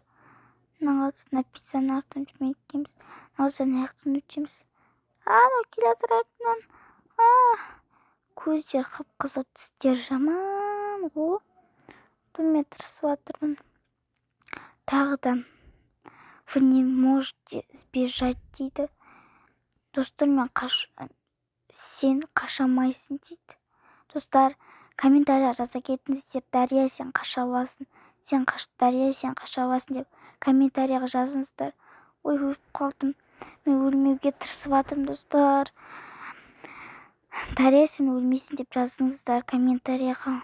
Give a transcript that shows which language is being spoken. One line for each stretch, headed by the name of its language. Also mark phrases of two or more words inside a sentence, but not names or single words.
Kazakh: Мына пиццаны артын жүрмей өтеміз. Мынаудан аяқтан өтеміз. Анау келатыр артынан. Көздер қып-қызыл, тістер жаман. Мен тырысып жатырмын. Тағы да
Russian: вы не можете сбежать,
Kazakh: дейді. Достар, сен қашамайсың, дейді. Достар, комментария жаза кетіңіздер. Дария, сен қаша аласың. Дария, сен қаша аласың деп комментарияға жазыңыздар. Өліп қалдым. Мен өлмеуге тырысып жатырмын, достар. Дария, сен өлмейсің деп жазыңыздар комментарияға.